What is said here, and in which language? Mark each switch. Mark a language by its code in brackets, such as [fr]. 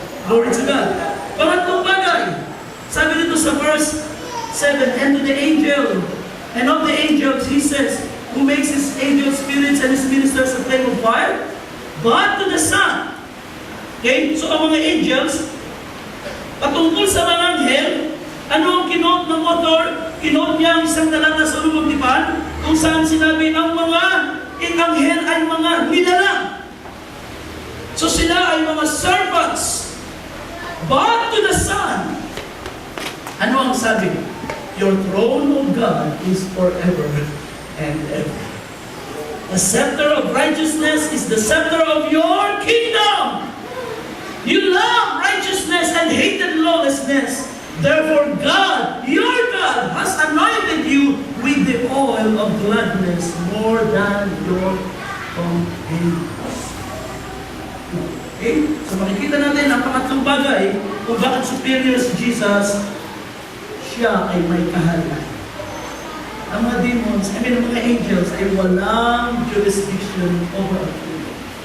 [en] Glory to God. [tl] Pangatlong bagay, sabi dito sa verse 7, [en] and to the angel, and of the angels, He says, who makes His angels spirits and His ministers a flame of fire, but to the Son. Okay? [tl] So ang mga angels, patungkol sa mga anghel, ano ang kinote ng author? Kinote niya ang isang talata sa Lumang Tipan, kung saan sinabi ang mga anghel ay mga nilalang. So sila ay mga servants. [en] But to the Son, [tl] ano ang sabi? [en] Your throne, O God, is forever and ever. The scepter of righteousness is the scepter of your kingdom. You love righteousness and hated lawlessness. Therefore God, your God, has anointed you with the oil of gladness more than your companions. Okay? [tl] So makikita natin ang pangatlong bagay kung bakit superior si Jesus, siya ay may kaharian. Ang mga demons, ang mga angels ay walang jurisdiction over a kingdom.